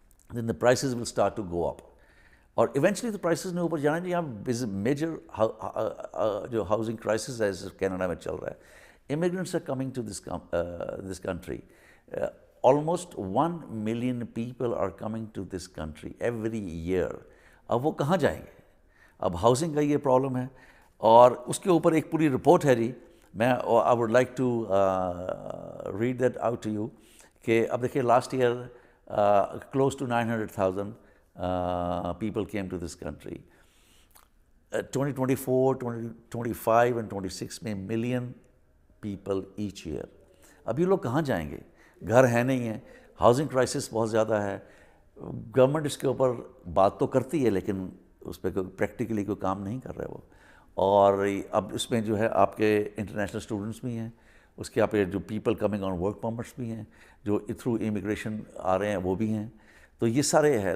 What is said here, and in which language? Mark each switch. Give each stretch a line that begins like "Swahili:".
English: Then the prices will start to go up.
Urdu: اور eventually تو prices نے اوپر جانا ہے. یہاں میجر جو ہاؤسنگ کرائسس ہے کینیڈا میں چل رہا ہے.
English: Immigrants are coming to this country. Almost 1 million people are coming to this country every year.
Urdu: اب وہ کہاں جائیں گے؟ اب ہاؤسنگ کا یہ پرابلم ہے، اور اس کے اوپر ایک پوری رپورٹ ہے جی.
English: میں I would like to read that out to you.
Urdu: کہ اب دیکھیے
English: Last year close to 900,000 people came to this country. 2024, 2025 and 26 میں million people each year.
Urdu: اب یہ لوگ کہاں جائیں گے؟ گھر ہے نہیں ہیں، ہاؤسنگ کرائسس بہت زیادہ ہے. گورنمنٹ اس کے اوپر بات تو کرتی ہے لیکن اس پہ کوئی پریکٹیکلی کوئی کام نہیں کر رہے وہ. اور اب اس میں جو ہے آپ کے انٹرنیشنل اسٹوڈنٹس بھی ہیں, اس کے آپ جو
English: people coming on work permits
Urdu: بھی ہیں, جو تھرو امیگریشن آ رہے ہیں وہ بھی ہیں. تو یہ سارے ہے.